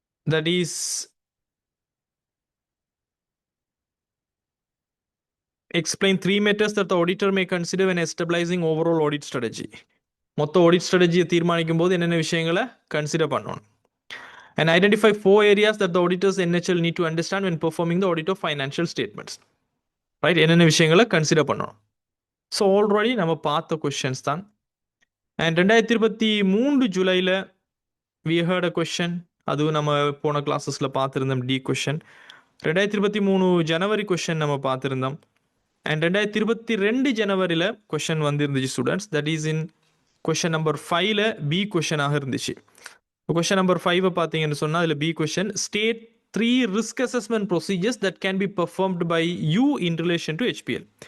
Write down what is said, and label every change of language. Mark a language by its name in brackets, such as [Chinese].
[English] That is explain 3 matters that the auditor may consider when establishing overall audit strategy. [Tamil] மொத்த audit ஸ்ட்ராட்டஜியை தீர்மானிக்கும் போது என்னென்ன விஷயங்களை கன்சிடர் பண்ணணும். [English] And identify 4 areas that the auditors NHL need to understand when performing the audit of financial statements. Right. [Tamil] என்னென்ன விஷயங்களை consider பண்ணணும். So already நம்ம பார்த்த கொஷின்ஸ் தான். [English] And 2023 ஜூலையில் we heard a question. [Tamil] அதுவும் நம்ம போன கிளாஸஸில் பார்த்துருந்தோம் டி கொஷன். 2023 ஜனவரி கொஷன் நம்ம பார்த்துருந்தோம். அண்ட் 2022 ஜனவரியில் கொஷன் வந்துருந்துச்சு students. [English] that is in question number 5ல் B கொஷனாக [Tamil] இருந்துச்சு. கொஷன் நம்பர் 5 பார்த்தீங்கன்னு சொன்னால் அதில் B question [English] State 3 risk assessment procedures that can be performed by you in relation to HPL.